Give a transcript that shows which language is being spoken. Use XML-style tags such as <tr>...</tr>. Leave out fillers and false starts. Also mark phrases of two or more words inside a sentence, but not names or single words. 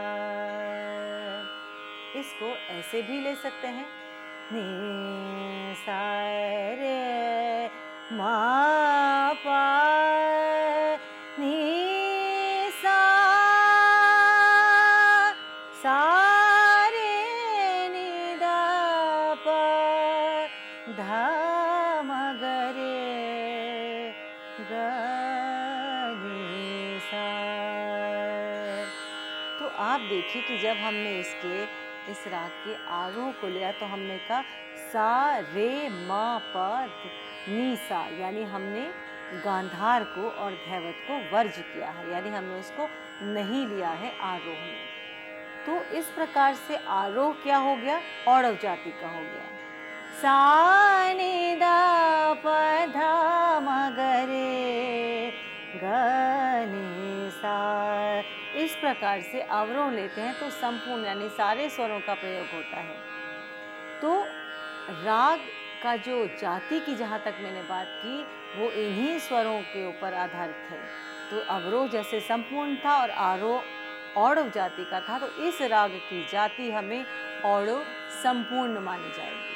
<hi>इसको ऐसे भी ले सकते हैं, नी सा रे मा पा नी सा सा रे नी दा पा धा म ग रे ग नी सा। तो आप देखिए कि जब हमने इस राग के आरोह को लिया तो हमने कहा सा रे मा पा नी सा, यानी हमने गांधार को और धैवत को वर्ज किया है, यानी हमने उसको नहीं लिया है आरोह में। तो इस प्रकार से आरोह क्या हो गया, औड़व जाति का हो गया। सा नी दा पा धा म ग रे ग नी सा। इस प्रकार से अवरोह लेते हैं तो संपूर्ण यानी सारे स्वरों का प्रयोग होता है। तो राग का जो जाति की जहाँ तक मैंने बात की वो इन्हीं स्वरों के ऊपर आधारित है। तो अवरोह जैसे संपूर्ण था और आरोह औड़व जाति का था, तो इस राग की जाति हमें औड़व संपूर्ण मानी जाएगी।</hi>